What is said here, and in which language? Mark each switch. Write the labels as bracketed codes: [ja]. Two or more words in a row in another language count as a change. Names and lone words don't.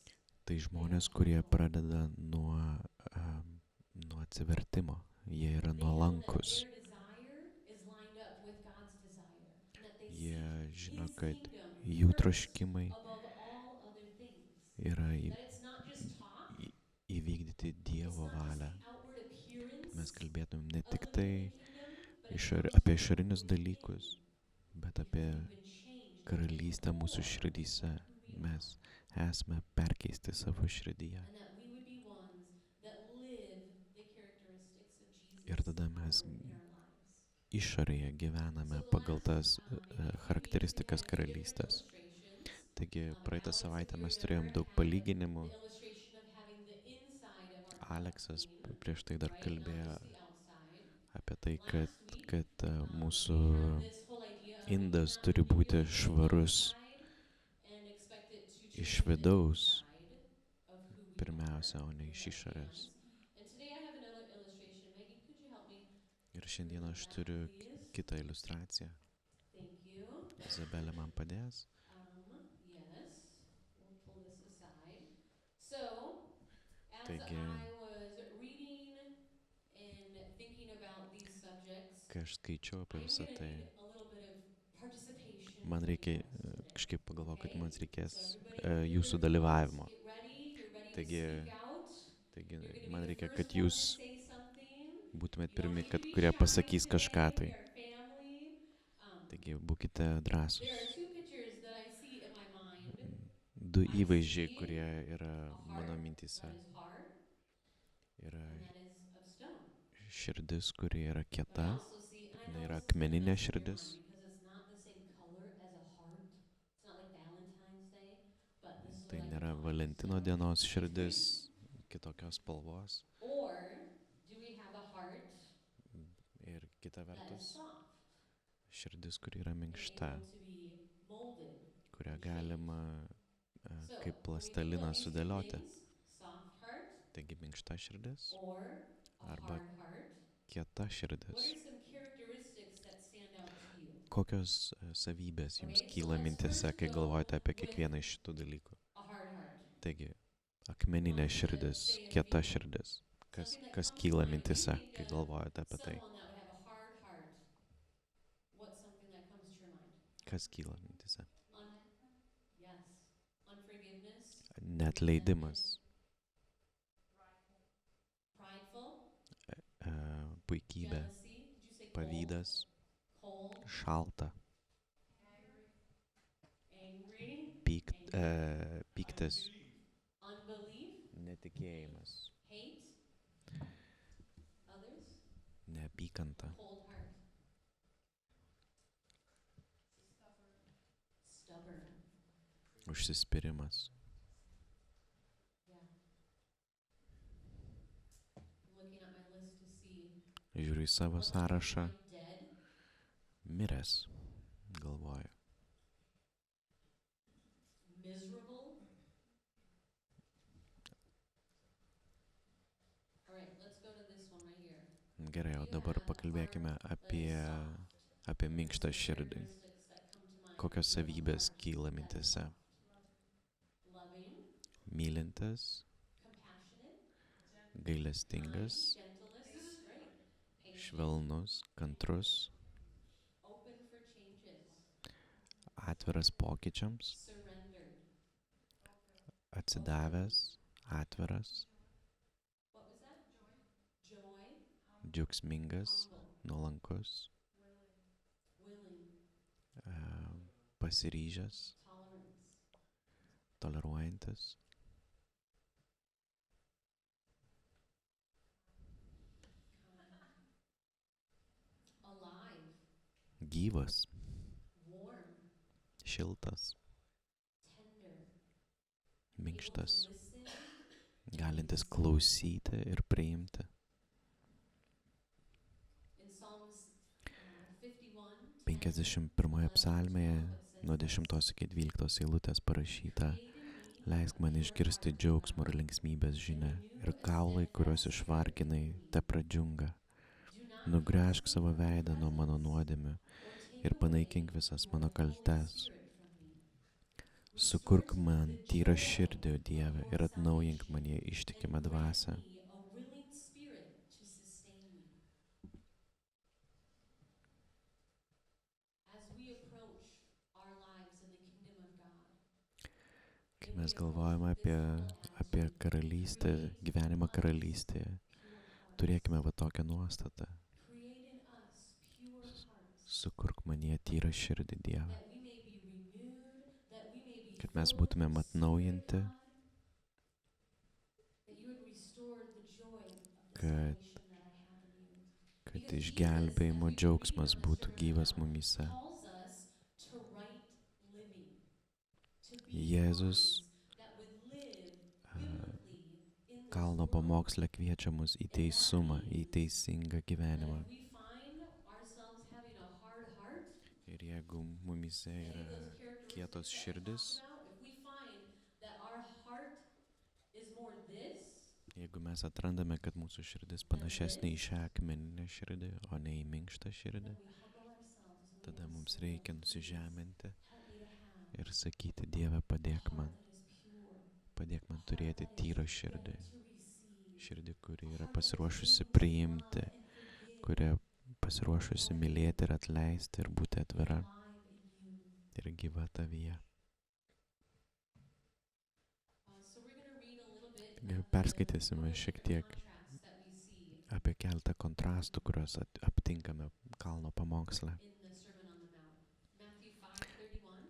[lt] Tai žmonės, kurie pradeda nuo atsivertimo. Jie yra [en] They know that [lt] nuolankus. [en] their desire is lined up with God's desire, and that they [lt] Jie [en] seek [lt] žino, [en] his [lt] kad [en] kingdom [lt] jų [en] first [lt] troškimai [en] above all other things. [lt] yra [en] That it's not just talk, [lt] įvykdyti [en] it's [lt] Dievo [en] not just [lt] valią. [en] the outward appearance [lt] Mes kalbėtumėm ne [en] of [lt] tik [en] living [lt] tai [en] in the kingdom, but it [lt] apie [en] comes from [lt] išorinius [en] within, [lt] dalykus, bet [en] because [lt] apie [en] we've been changed into [lt] karalystę mūsų [en] more [lt] širdyse. [en] of who we [lt] Mes [en] are. [lt] esame perkeisti savo širdyje. [en] And that we would be ones that live the characteristics of Jesus [lt] Ir tada mes [en] outward in our lives. [lt] išorėje gyvename [en] So the [lt] pagal [en] last [lt] tas [en] meeting we [lt] charakteristikas [en] had two different [lt] karalystės. [en] illustrations. [lt] Taigi praeitą [en] Alex, if [lt] savaitę [en] you [lt] mes turėjom [en] remember, [lt] daug [en] had [lt] palyginimų. [en] the illustration of having the inside of our cup [lt] Aleksas [en] clean, [lt] prieš tai dar [en] right? Not [lt] kalbėjo [en] just the outside. [lt] apie tai, [en] Last week, [lt] kad mūsų [en] we had this whole idea of we [lt] indas [en] cannot [lt] turi būti [en] manipulate the [lt] švarus [en] outside and expect it to [lt] iš [en] change the [lt] vidaus [en] inside of who we [lt] pirmiausia, o [en] are [lt] ne [en] with [lt] iš [en] our [lt] išorės. [en] hands. And today I have another illustration. Megan, could you help me [lt] Ir šiandieną aš [en] that, [lt] turiu [en] please? [lt] kitą iliustraciją. [en] Thank you. [lt] Izabelė man padės. [en] Yes, we'll pull this aside. So, as [lt] Taigi, [en] I was reading and thinking about these subjects, [lt] kai aš skaičiau apie [en] I'm [lt] visą [en] gonna [lt] tai, [en] need a little bit of participation [lt] man [en] from [lt] reikia, [en] you guys today. [lt] kažkaip pagalvojau, kad [en] Okay? [lt] man reikės [en] So everybody, [lt] jūsų [en] here, [lt] dalyvavimo. [en] get ready. You're ready [lt] Taigi, [en] to speak out. [lt] taigi [en] You're gonna [lt] man [en] be the [lt] reikia, [en] first [lt] kad [en] one [lt] jūs [en] to say something. [lt] būtumėt [en] You don't [lt] pirmi, [en] need to be [lt] kurie [en] shy [lt] pasakys [en] today. [lt] kažką tai. [en] We are family. [lt] Taigi, būkite drąsūs. [en] There are two pictures that I see in my mind. [lt] Du įvaizdžiai, kurie yra [en] A [lt] mano [en] heart [lt] mintise. [en] that is hard, [lt] Yra [en] and that is of stone. [lt] širdis, kuri yra [en] But I [lt] kieta, [en] also see, and I [lt] jinai [en] know [lt] yra [en] this is gonna [lt] akmeninė [en] mess with your [lt] širdis. [en] mind because it's not the same color as a heart. It's not like Valentine's Day, but this is [lt] Tai [en] what I've [lt] nėra [en] been taught. [lt] Valentino [en] So, [lt] dienos širdis, kitokios spalvos. [en] or do we have a heart [lt] Ir kita [en] that is [lt] vertus, [en] soft [lt] širdis, kuri yra [en] and [lt] minkšta, [en] able to be molded? [lt] kurią galima [en] So, [lt] kaip [en] can we [lt] plastaliną [en] put these two [lt] sudėlioti. [en] things? Soft heart [lt] Taigi minkšta širdis [en] or a [lt] arba [en] hard heart? [lt] kieta [en] What [lt] širdis. [en] are some characteristics that stand out to you? [lt] Kokios savybės jums [en] Okay, so [lt] kyla [en] let's [lt] mintise, [en] first [lt] kai [en] go [lt] galvojate apie [en] with [lt] kiekvieną iš šitų dalykų? [en] A hard heart. [lt] Taigi, akmeninė širdis, kieta širdis. Kas kyla mintise, kai galvojate apie tai? [en] Someone that would have a hard heart. What's something that comes to your mind? [lt] Kas kyla mintise? [en] Yes. Unforgiveness, [lt] Neatleidimas, [en] prideful, [lt] puikybė, [en] jealousy. Did you say cold? [lt] pavydas, [en] Cold, [lt] šalta, [en] angry, [lt] pyktis, [en] unbelief, [lt] netikėjimas, [en] hate, others, [lt] neapykanta, [en] cold heart. Stubborn. [lt] užsispyrimas. [en] Yeah. I'm looking at my list to see [lt] Žiūriu į savo [en] what's [lt] sąrašą, [en] I'm dead, [lt] miręs, galvoju. [en] miserable. All right, let's go to this one right here. [lt] Gerai, o dabar pakalbėkime apie minkštą širdį. Kokios savybės kyla mintise? [en] Loving, [lt] Mylintis, [en] compassionate, [lt] gailestingas, [en] gentleness, this is great. Patient, [lt] švelnus, kantrus, [en] open for changes, [lt] atviras pokyčiams, [en] surrendered. [lt] atsidavęs, atviras, [en] What was that? Joy, [lt] džiaugsmingas, [en] humble, [lt] nuolankus, [en] willing, [lt] pasiryžęs, [en] tolerance, [lt] toleruojantis, [en] alive, [lt] gyvas, [en] warm, [lt] šiltas, [en] tender, [lt] minkštas, [en] able to listen, [lt] galintis klausyti ir priimti. [en] in Psalms 51, [lt] 51 psalmėje nuo 10 iki 12 eilutės parašyta: Leisk man išgirsti džiaugsmo ir linksmybės žinią ir kaulai, kuriuos išvarginai, te pradžiunga. Nugręžk savo veidą nuo mano nuodėmių ir panaikink visas mano kaltes. Sukurk man tyrą širdį, o Dieve, ir atnaujink manyje ištikimą dvasią. [en] a willing spirit to sustain me. As we approach our lives in the kingdom of God, [lt] Kai mes galvojame apie karalystę, gyvenimą karalystėje, turėkime va tokią nuostatą. [en] create in us pure hearts, [lt] Sukurk manyje tyrą širdį, Dieve, [en] that we may be renewed, that we may be [lt] kad mes [en] filled with [lt] būtumėm [en] the Spirit [lt] atnaujinti, [en] of God, that you would restore the joy of the [lt] kad [en] salvation that I have in you. [lt] kad kad išgelbėjimo džiaugsmas būtų gyvas mumyse. [en] calls us to right living, to be [lt] Jėzus [en] ones that would live biblically in this [lt] kalno [en] world. [lt] pamoksle kviečia mus į teisumą, į teisingą [en] That [lt] gyvenimą. [en] if we find ourselves having a hard heart, [lt] Ir jeigu mumyse [en] any [lt] yra [en] of those [lt] kietos [en] characteristics that we [lt] širdis, [en] talked about, if we find that our heart is more this [lt] jeigu mes atrandame, kad mūsų širdis panašesnė į šią akmeninę širdį, o ne į minkštą širdį, [en] then we humble ourselves and we [lt] tada [en] ask [lt] mums [en] the [lt] reikia [en] Lord, [lt] nusižeminti [en] "Please help me to have [lt] ir sakyti, Dieve, [en] a [lt] padėk [en] heart [lt] man [en] that is pure, [lt] Padėk [en] a [lt] man [en] heart [lt] turėti [en] that is [lt] tyrą [en] ready [lt] širdį, [en] to receive, [lt] širdį, kuri [en] a [lt] yra [en] heart that is [lt] pasiruošusi [en] willing to [lt] priimti, [en] love and forgive, [lt] kuri pasiruošusi mylėti ir atleisti ir būti atvira [en] alive in you." [lt] ir gyva tavyje. [en] So we're going to read a little bit [lt] Taigi [en] of [lt] perskaitysime [en] the [lt] šiek [en] different [lt] tiek [en] contrasts that we see [lt] apie keletą kontrastų, kuriuos aptinkame kalno pamoksle. [en] in the Sermon on the Mount. Matthew 5:31.